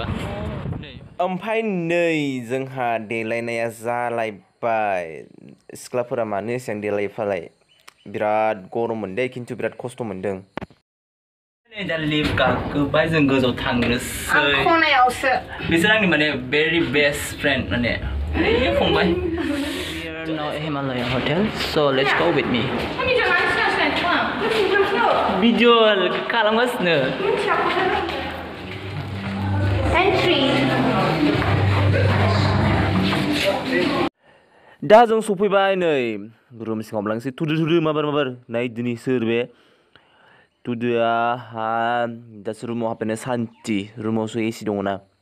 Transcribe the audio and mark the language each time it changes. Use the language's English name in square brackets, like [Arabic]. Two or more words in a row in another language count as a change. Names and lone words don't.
[Bodo] ओमफ्राय नै जोंहा देलायनाया जालायबाय सिख्लाफोरा मानो एसेबां देलायफालाय बिराद गरममोन दे खिन्थु बिराद खस्थ' मोनदों दा लिफ्ट गाखोबाय जों गोजौआव थांनोसै खनायावसो बिसोर आंनि माने भेरि बेस्ट फ्रेन्ड माने फंबाय [English] now Himalaya Hotel so let's go with me video [Bodo] खालामगासिनो entry दा जों सफैबाय नै रुम सिङाव लांसै थुदो माबार नाय दिनै सोर बे थुदोआ हा दासो रुमाव हाबनानै सान्थि रुमावसो एसि दङ ना